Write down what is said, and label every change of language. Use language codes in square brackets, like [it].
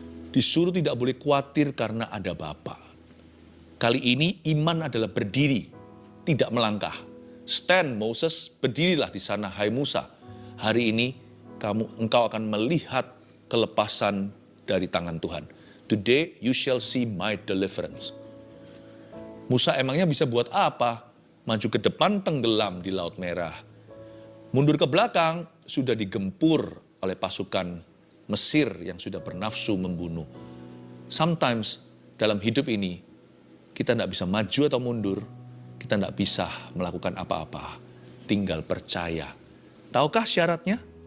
[id] Disuruh tidak boleh khawatir karena ada Bapa. Kali ini iman adalah berdiri, tidak melangkah. [en] Stand Moses, [id] berdirilah di sana hai Musa. Hari ini engkau akan melihat kelepasan dari tangan Tuhan. [en] Today you shall see my deliverance. [id] Musa emangnya bisa buat apa? Maju ke depan tenggelam di Laut Merah. Mundur ke belakang sudah digempur oleh pasukan Mesir yang sudah bernafsu membunuh. Sometimes dalam hidup ini kita tidak bisa maju atau mundur, kita tidak bisa melakukan apa-apa, tinggal percaya. Tahukah syaratnya?